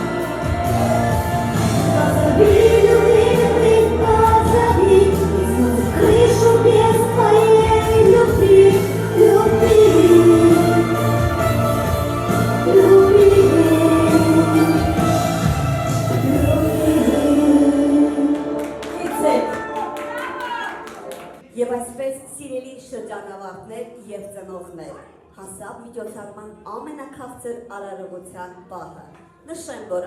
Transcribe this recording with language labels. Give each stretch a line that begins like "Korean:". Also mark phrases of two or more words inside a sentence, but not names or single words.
Russian: Позови, любимый, позови, и снова крышу без твоей любви, любви, любви, любви.
Armenian: Եվ այսպես սիրելի շրջանավարտներ և ծնողներ, հասավ միջոցառման ամենաքաղցր արարողության պահը։ Նշեմ, որ